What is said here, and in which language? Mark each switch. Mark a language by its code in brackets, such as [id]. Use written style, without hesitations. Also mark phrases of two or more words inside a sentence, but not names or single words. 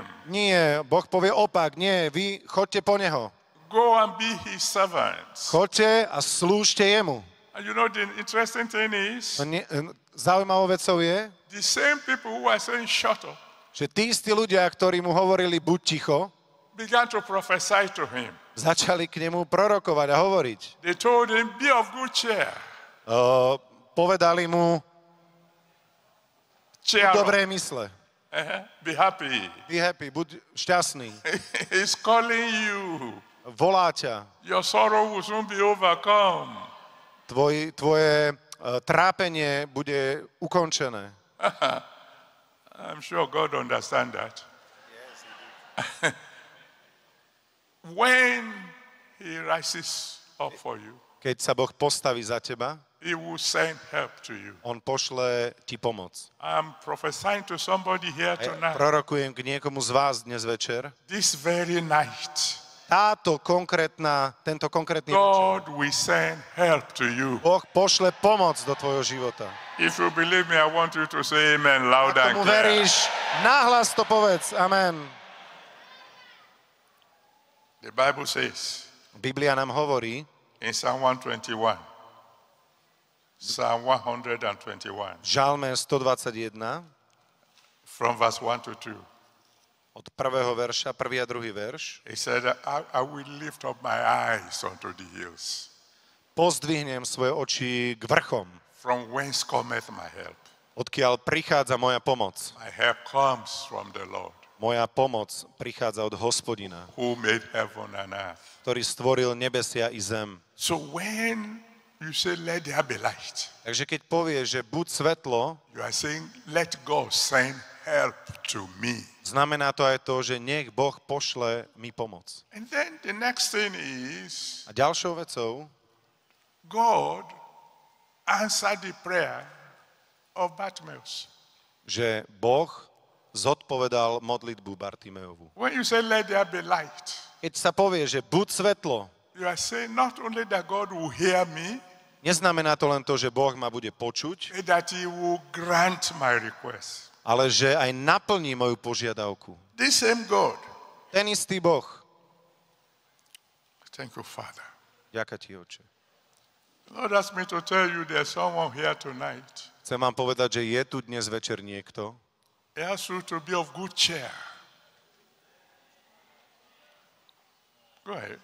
[sk] Nie, Boh povie opak, nie, vy chodte po neho. [en] Go and be his servants. [sk] Chodte a slúžte jemu. [en] And you know the interesting thing is, [sk] Zaujímavou vecou je, [en] the same people who are saying shut up [sk] že tí istí ľudia, ktorí mu hovorili buď ticho, [en] began to prophesy to him. [sk] začali k nemu prorokovať a hovoriť. [en] They told him, be of good cheer. [sk] Povedali mu [en] Cheer up. [sk] dobré mysle. [en] Be happy. Be happy, [sk] buď šťastný. [en] He's calling you. [sk] Volá ťa. [en] Your sorrow will soon be overcome. [sk] Tvoje trápenie bude ukončené. [en] I'm sure God understands that. When he rises up for you, [sk] Keď sa Boh postaví za teba, [en] he will send help to you. [sk] on pošle ti pomoc. [en] I'm prophesying to somebody here tonight. [sk] Prorokujem k niekomu z vás dnes večer. [en] This very night, [sk] Tento konkrétny večer, [en] God will send help to you. [sk] Boh pošle pomoc do tvojho života. [en] If you believe me, I want you to say amen loud [sk] Ak [en] and [sk] tomu [en] clear. [sk] veríš, nahlas to povedz. Amen. [en] The Bible says [sk] Biblia nám hovorí [en] in Psalm 121, Psalm 121, [sk] v Žalme 121 [en] from verse 1 to 2. [sk] od prvého verša, prvý a druhý verš. [en] He said, I will lift up my eyes unto the hills, [sk] Pozdvihnem svoje oči k vrchom, [en] from whence cometh my help. [sk] odkiaľ prichádza moja pomoc. [en] My help comes from the Lord, [sk] Moja pomoc prichádza od Hospodina, [en] who made heaven and earth. [sk] ktorý stvoril nebesia i zem. [en] So when you say, let there be light, [sk] Takže keď povieš, že buď svetlo, [en] you are saying, let God send help to me. [sk] znamená to aj to, že nech Boh pošle mi pomoc. [en] And then the next thing is, [sk] A ďalšou vecou, [en] God answered the prayer of Bartimaeus. [sk] že Boh zodpovedal modlitbu Bartimeovu. [en] When you say, let there be light, [sk] Keď sa povie, že buď svetlo, [en] you are saying not only that God will hear me, [sk] neznamená to len to, že Boh ma bude počuť, [en] but that he will grant my request. [sk] ale že aj naplní moju požiadavku. [en] This same God. [sk] Ten istý Boh. [en] Thank you, Father. [sk] Ďakujem ti, Oče. [en] Lord asked me to tell you there's someone here tonight. [sk] Chcem vám povedať, že je tu dnes večer niekto, [en] He asks you to be of good cheer. Go ahead.